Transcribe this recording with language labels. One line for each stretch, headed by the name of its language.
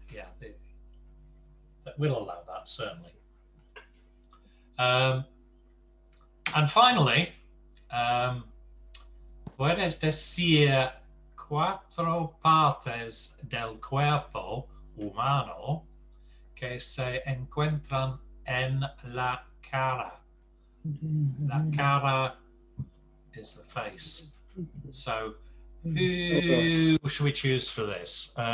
English: Yeah, we'll allow that, certainly. And finally,
Spanish: puedes decir cuatro partes del cuerpo humano que se encuentran en la cara.
English: La cara is the face. So who should we choose for this?